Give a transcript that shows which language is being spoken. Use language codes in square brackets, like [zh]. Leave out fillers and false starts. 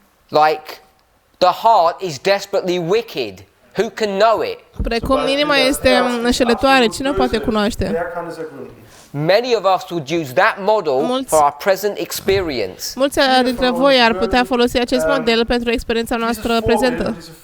[en] Like, the heart is desperately wicked. Who can know it? [ro] Precum inima este înșelătoare, cine o poate cunoaște? [en] Many of us would use that model for our present experience. [ro] Mulți dintre voi ar putea folosi acest model pentru experiența noastră prezentă.